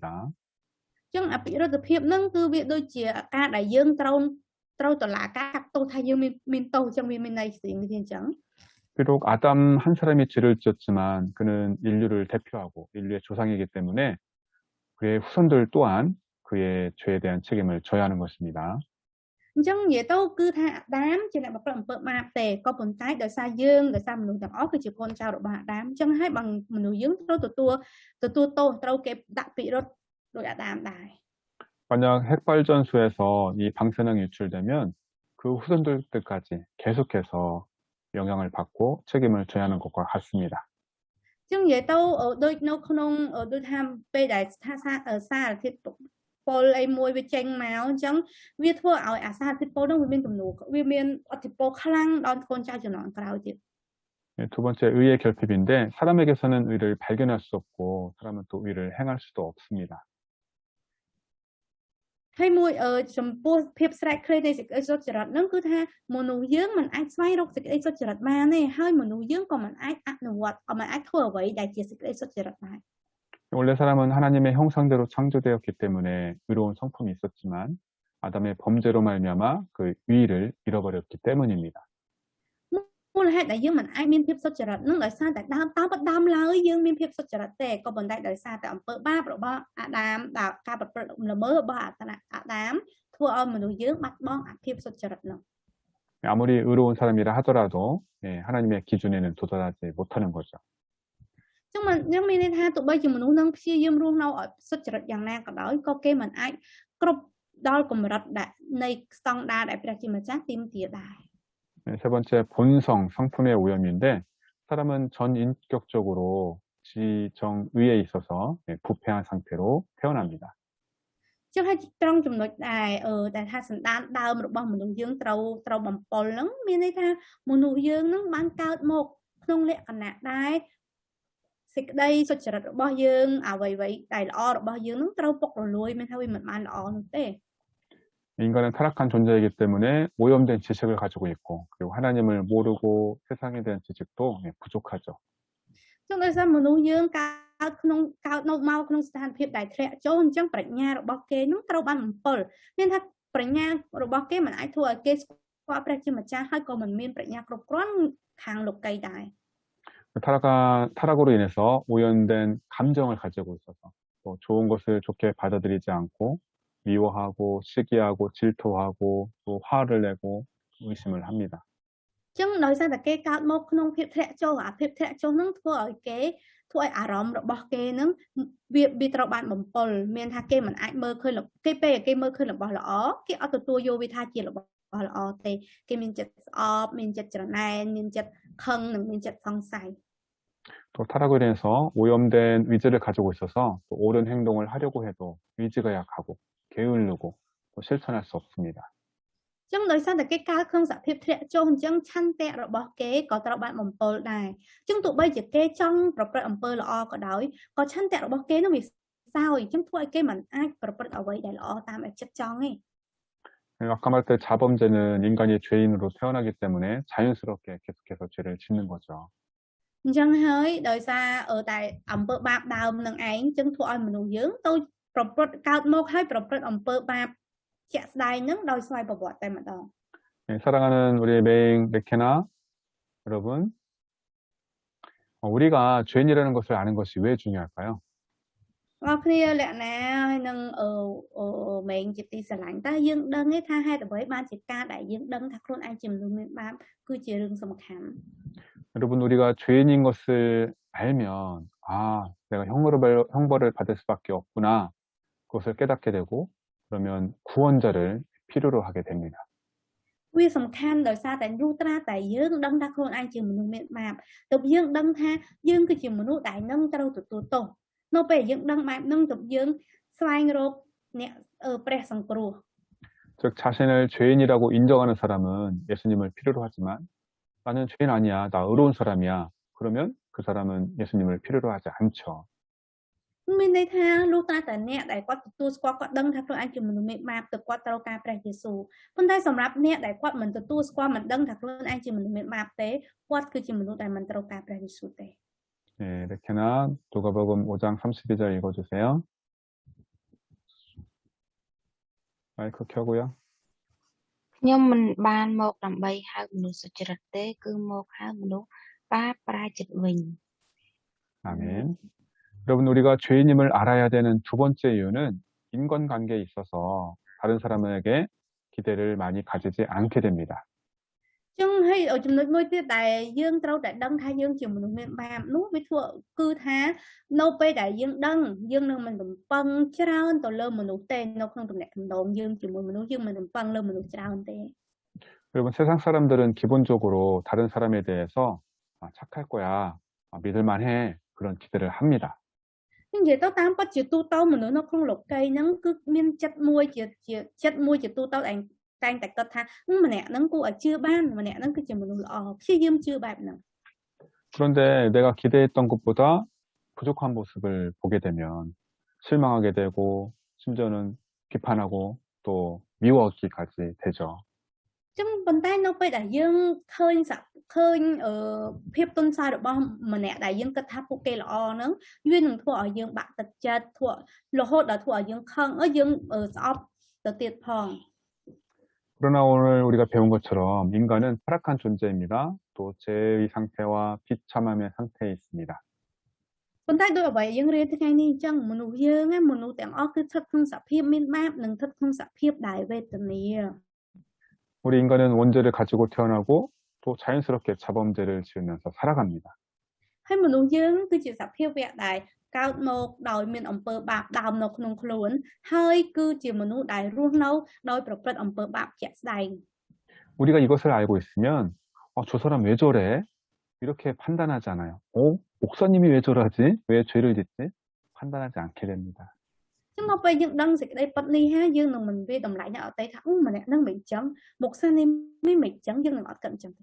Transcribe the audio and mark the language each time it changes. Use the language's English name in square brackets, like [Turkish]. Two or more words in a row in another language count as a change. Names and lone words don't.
[Khmer] អញ្ចឹងអពិរុទ្ធភាពហ្នឹងគឺវាដូចជាការដែលយើងត្រូវតឡាការកាត់ទោសថាយើងមានទោសអញ្ចឹងវាមានន័យស្រីវិធានអញ្ចឹង [Korean] 비록 아담 한 사람이 죄를 지었지만 그는 인류를 대표하고 인류의 조상이기 때문에 그의 후손들 또한 그의 죄에 대한 책임을 져야 하는 것입니다. [Khmer] អញ្ចឹងនិយាយទៅគឺថាអាដាមជាអ្នកប្រព្រឹត្តអំពើបាបទេក៏ប៉ុន្តែដោយសារយើងដោយសារមនុស្សទាំងអស់គឺជាកូនចៅរបស់អាដាមអញ្ចឹងហើយបើមនុស្សយើងត្រូវទទួលទោសត្រូវគេដាក់ពិរុទ្ធដោយអាដាមដែរ [Korean] 만약 핵발전소에서 이 방사능이 유출되면 그 후손들까지 계속해서 영향을 받고 책임을 져야 하는 것과 같습니다. [Khmer] អញ្ចឹងនិយាយទៅដូចនៅក្នុងដូចថាពេលដែលសារធាតុពុលអីមួយវាចេញមកអញ្ចឹងវាធ្វើឲ្យអាសារធាតុពុលនោះវាមានទំនួលវាមានអធិពលខ្លាំងដល់កូនចៅជំនាន់ក្រោយទៀត [Korean] 두 번째 의의 결핍인데 사람에게서는 의를 발견할 수 없고 사람은 또 의를 행할 수도 없습니다. [Khmer] ហើយមួយចំពោះភាពស្រែកឃ្លាននៃសេចក្តីសុចរិតហ្នឹងគឺថាមនុស្សយើងមិនអាចស្វែងរកសេចក្តីសុចរិតបានទេហើយមនុស្សយើងក៏មិនអាចអនុវត្តមិនអាចធ្វើអ្វីដែលជាសេចក្តីសុចរិតដែរ [Korean] 원래 사람은 하나님의 형상대로 창조되었기 때문에 의로운 성품이 있었지만 아담의 범죄로 말미암아 그 의의를 잃어버렸기 때문입니다. [Khmer] មូលហេតុដែលយើងមិនអាចមានភាពសុចរិតហ្នឹងដោយសារតែដើមឡើយយើងមានភាពសុចរិតទេក៏ប៉ុន្តែដោយសារតែអំពើបាបរបស់អាដាមដែលការប្រព្រឹត្តល្មើសរបស់អាដាមធ្វើឲ្យមនុស្សយើងបាត់បង់ភាពសុចរិតហ្នឹង [Korean] 아무리 의로운 사람이라 하더라도 하나님의 기준에는 도달하지 못하는 거죠. [Khmer] ចឹងមានន័យថាទោះបីជាមនុស្សនឹងព្យាយាមរស់នៅឲ្យសុចរិតយ៉ាងណាក៏ដោយក៏គេមិនអាចគ្រប់ដល់កម្រិតដែលនៃស្តង់ដារដែលព្រះជាម្ចាស់ទាមទារដែរ [Korean] 네, 세 번째, 본성, 성품의 오염인데, 사람은 전인격적으로 지정의에 있어서 부패한 상태로 태어납니다. [Khmer] ចឹងហើយត្រង់ចំណុចដែលដែលថាសន្តានដើមរបស់មនុស្សយើងត្រូវបំពល់ហ្នឹងមានន័យថាមនុស្សយើងហ្នឹងបានកើតមកក្នុងលក្ខណៈដែលសេចក្តីសុចរិតរបស់យើងអ្វីៗដែលល្អរបស់យើងហ្នឹងត្រូវពុករលួយមានថាវាមិនបានល្អនោះទេ [Korean] 인간은 타락한 존재이기 때문에 오염된 지식을 가지고 있고, 그리고 하나님을 모르고 세상에 대한 지식도 부족하죠. [Khmer] ចឹងដោយសារមនុស្សយើងកើតនៅមកក្នុងស្ថានភាពដែលធ្លាក់ចូលអញ្ចឹងប្រាជ្ញារបស់គេនឹងត្រូវបានបំពុលមានថាប្រាជ្ញារបស់គេមិនអាចធ្វើឲ្យគេស្គាល់ព្រះជាម្ចាស់ហើយក៏មិនមានប្រាជ្ញាគ្រប់គ្រាន់ខាងលោកីដែរ [Korean] 타락으로 인해서 오염된 감정을 가지고 있어서 또 좋은 것을 좋게 받아들이지 않고 미워하고 시기하고 질투하고 또 화를 내고 의심을 합니다. [Khmer] ចឹងដោយសារតែគេកើតមកក្នុងភាពធ្លាក់ចូលអាភាពធ្លាក់ចូលនឹងធ្វើឲ្យអារម្មណ៍របស់គេនឹងវាត្រូវបានបំពុលមានថាគេមិនអាចមើលឃើញគេពេលគេមើលឃើញរបស់ល្អគេអត់ទទួលយកវាថាជារបស់ល្អទេគេមានចិត្តស្អប់មានចិត្តច្រណែនមានចិត្តខឹងនិងមានចិត្តសង្ស័យ [Korean] 또 타락으로 인해서 오염된 의지를 가지고 있어서 또 옳은 행동을 하려고 해도 의지가 약하고 게을르고 또 실천할 수 없습니다. [Khmer] ចឹងដោយសារតែគេកើតក្នុងសភាពធ្លាក់ចុះអញ្ចឹងឆន្ទៈរបស់គេក៏ត្រូវបានបំពុលដែរចឹងទោះបីជាគេចង់ប្រព្រឹត្តអំពើល្អក៏ដោយក៏ឆន្ទៈរបស់គេនឹងវាសោយចឹងធ្វើឲ្យគេមិនអាចប្រព្រឹត្តអ្វីដែលល្អតាមតែចិត្តចង់ទេ [Korean] 아까 말했듯 자범죄는 인간이 죄인으로 태어나기 때문에 자연스럽게 계속해서 죄를 짓는 거죠. [Khmer] អញ្ចឹងហើយដោយសារតែអំពើបាបដើមនឹងឯងចឹងធ្វើឲ្យមនុស្សយើងទៅប្រព្រឹត្តកើតមកហើយប្រព្រឹត្តអំពើបាបជាក់ស្ដែងនឹងដោយស្វ័យប្រវត្តិតែម្ដង [Korean] 네, 사랑하는 우리 메잉 레케나 여러분, 우리가 죄인이라는 것을 아는 것이 왜 중요할까요? [Khmer] បងប្អូនលក្ខណៈហើយនឹងមេងជាទីស្រឡាញ់តើយើងដឹងទេថាហេតុអ្វីបានជាការដែលយើងដឹងថាខ្លួនឯងជាមនុស្សមានបាបគឺជារឿងសំខាន់ [Korean] 여러분, 우리가 죄인인 것을 알면 내가 형벌을 받을 수밖에 없구나. 그것을 깨닫게 되고 그러면 구원자를 필요로 하게 됩니다. [Khmer] វាសំខាន់ដោយសារតែលុះត្រាតែយើងដឹងថាខ្លួនឯងជាមនុស្សមានបាបទើបយើងដឹងថាយើងគឺជាមនុស្សដែលនឹងត្រូវទទួលទោសនៅពេលយើងដឹងបែបហ្នឹងទើបយើងស្វែងរកអ្នកព្រះសង្គ្រោះ [Korean] 즉 자신을 죄인이라고 인정하는 사람은 예수님을 필요로 하지만 나는 죄인 아니야. 나 의로운 사람이야. 그러면 그 사람은 예수님을 필요로 하지 않죠. [Khmer] មានន័យថាលុះត្រាតែអ្នកដែលគាត់ទទួលស្គាល់គាត់ដឹងថាខ្លួនឯងជាមនុស្សមានបាបទើបគាត់ត្រូវការព្រះយេស៊ូវប៉ុន្តែសម្រាប់អ្នកដែលគាត់មិនទទួលស្គាល់មិនដឹងថាខ្លួនឯងជាមនុស្សមានបាបទេគាត់គឺជាមនុស្សដែលមិនត្រូវការព្រះយេស៊ូវទេ [Korean] 네, 레케나 누가복음 5장 32절 읽어주세요. 마이크 켜고요. [Khmer] ខ្ញុំមិនបានមកដើម្បីហៅមនុស្សសុចរិតទេគឺមកហៅមនុស្សបាបប្រាចិត្តវិញ [Korean] 아멘. 여러분, 우리가 죄인임을 알아야 되는 두 번째 이유는 인간관계에 있어서 다른 사람에게 기대를 많이 가지지 않게 됩니다. [Khmer] ចឹងហើយចំណុចមួយទៀតដែលយើងត្រូវតែដឹងថាយើងជាមនុស្សមានបាបនោះវាធ្វើគឺថានៅពេលដែលយើងដឹងយើងនឹងមិនរំពឹងច្រើនទៅលើមនុស្សទេនៅក្នុងទំនាក់ទំនងយើងជាមួយមនុស្សយើងមិនរំពឹងលើមនុស្សច្រើនទេ [Korean] 여러분, 세상 사람들은 기본적으로 다른 사람에 대해서 착할 거야, 믿을만해 그런 기대를 합니다. [Khmer] និយាយទៅតាមពិតជាទូទៅមនុស្សនៅក្នុងលោកីហ្នឹងគឺមានចិត្តមួយជាទូទៅតែងតែគិតថាម្នាក់ហ្នឹងគួរឲ្យជឿបានម្នាក់ហ្នឹងគឺជាមនុស្សល្អព្យាយាមជឿបែបហ្នឹង [Korean] 그런데 내가 기대했던 것보다 부족한 모습을 보게 되면 실망하게 되고 심지어는 비판하고 또 미워하기까지 되죠. [Khmer] ចឹងប៉ុន្តែនៅពេលដែលយើងឃើញភាពទុនសាយរបស់ម្នាក់ដែលយើងគិតថាពួកគេល្អហ្នឹងវានឹងធ្វើឲ្យយើងបាក់ទឹកចិត្តធ្វើរហូតដល់ធ្វើឲ្យយើងខឹងយើងស្អប់ទៅទៀតផង [Korean] 그러나 오늘 우리가 배운 것처럼 인간은 타락한 존재입니다. 또 죄의 상태와 비참함의 상태에 있습니다. [Khmer] ប៉ុន្តែដោយអ្វីយើងរៀនថ្ងៃនេះអញ្ចឹងមនុស្សយើងមនុស្សទាំងអស់គឺស្ថិតក្នុងសភាពមានបាបនិងស្ថិតក្នុងសភាពដែលវេទនា [Korean] 우리 인간은 원죄를 가지고 태어나고 또 자연스럽게 자범죄를 지으면서 살아갑니다. [Khmer] ហើយមនុស្សយើងគឺជាសភាពវៈដែលកើតមកដោយមានអំពើបាបដើមនៅក្នុងខ្លួនហើយគឺជាមនុស្សដែលរស់នៅដោយប្រព្រឹត្តអំពើបាបជាក់ស្ដែង [Korean] 우리가 이것을 알고 있으면 저 사람 왜 저래? 이렇게 판단하지 않아요. 목사님이 왜 저러지? 왜 죄를 짓지? 판단하지 않게 됩니다. [Khmer] ចឹងមកពេលយើងដឹងសេចក្តីពិតនេះហើយយើងនឹងមិនវាតម្លៃអ្នកអត់ទេថាម្នាក់នឹងមិនអញ្ចឹងមុខសានេះមិនអញ្ចឹងយើងនឹងអត់គិតអញ្ចឹងទេ